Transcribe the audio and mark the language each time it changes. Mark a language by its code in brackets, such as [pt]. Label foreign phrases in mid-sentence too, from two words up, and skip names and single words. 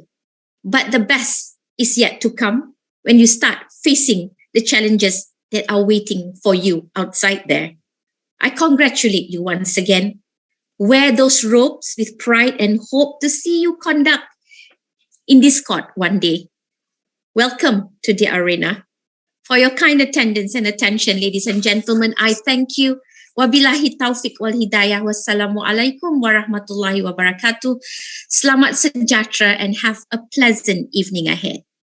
[en] But the best is yet to come when you start facing the challenges that are waiting for you outside there. I congratulate you once again. Wear those robes with pride and hope to see you conduct in this court one day. Welcome to the arena. For your kind attendance and attention, ladies and gentlemen, I thank you. [ar] وبالله التوفيق والهداية. والسلام عليكم ورحمة الله وبركاته. [ms] Selamat sejahtera [en] and have a pleasant evening ahead.